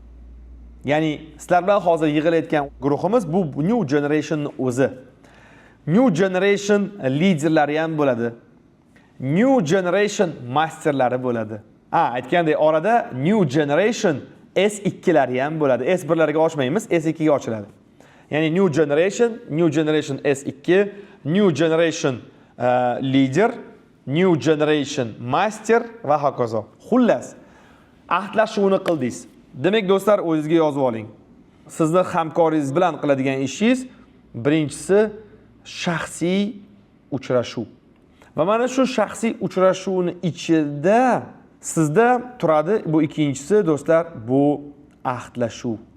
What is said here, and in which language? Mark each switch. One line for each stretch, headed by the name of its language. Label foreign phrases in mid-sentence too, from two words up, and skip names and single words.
Uzbek: Ya'ni sizlar bilan hozir yig'ilayotgan guruhimiz bu New Generation o'zi. New Generation liderlari ham bo'ladi. New Generation masterlari bo'ladi. Aytgandek, orada New Generation S2lari ham bo'ladi. S1larga ochmaymiz, S2ga ochiladi. Ya'ni New Generation S2, New Generation Leader, New Generation Master va hokazo. Xullas, ahdlashuvni qildingiz. Demak, do'stlar, o'zingizga yozib oling. Sizni hamkoringiz bilan qiladigan ishingiz birinchisi shaxsiy uchrashuv. Va mana shu shaxsiy uchrashuvning ichida sizda turadi bu ikkinchisi, do'stlar, bu ahdlashuv.